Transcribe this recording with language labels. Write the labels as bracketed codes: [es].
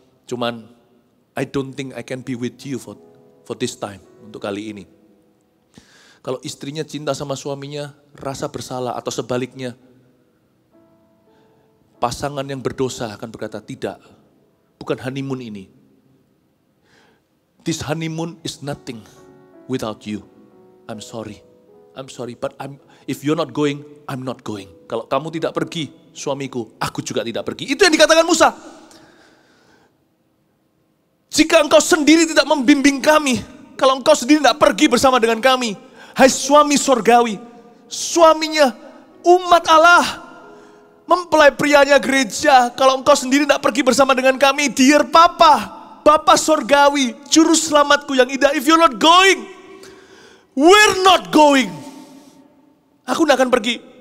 [en] Cuman, I don't think I can be with you for this time, [id] untuk kali ini. Kalau istrinya cinta sama suaminya, rasa bersalah atau sebaliknya, pasangan yang berdosa akan berkata, tidak, bukan honeymoon ini. [en] This honeymoon is nothing without you. I'm sorry, but if you're not going, I'm not going. [id] Kalau kamu tidak pergi, suamiku, aku juga tidak pergi. Itu yang dikatakan Musa. Jika engkau sendiri tidak membimbing kami, kalau engkau sendiri tidak pergi bersama dengan kami, hai suami surgawi, suaminya umat Allah, mempelai prianya gereja, kalau engkau sendiri tidak pergi bersama dengan kami, dear Papa, Bapa surgawi, juru selamatku yang indah, [en] if you're not going, we're not going. [id] Aku tidak akan pergi.